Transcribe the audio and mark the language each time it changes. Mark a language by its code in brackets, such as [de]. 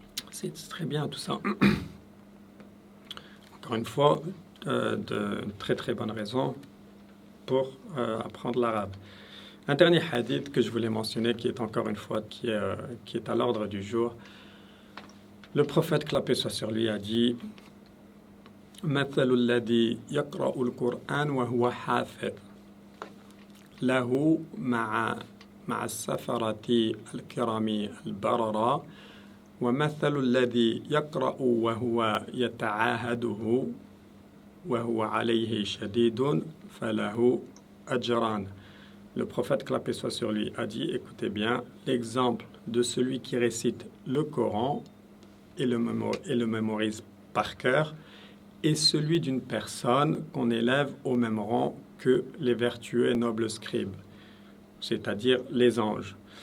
[fr] C'est très bien tout ça. Encore une fois, de très très bonnes raisons pour apprendre l'arabe. Un dernier hadith que je voulais mentionner, qui est encore une fois qui est à l'ordre du jour. Le prophète, que la paix soit sur lui, a dit [ar] مثل الذي يقرأ القرآن وهو حافظ له مع السفرة الكرام البررة ومثل الذي يقرأ وهو يتعاهده وهو عليه شديد فله أجران. [fr] Le prophète, que la paix soit sur lui, a dit, écoutez bien, l'exemple de celui qui récite le Coran et le mémorise par cœur est celui d'une personne qu'on élève au même rang que les vertueux et nobles scribes, c'est-à-dire les anges.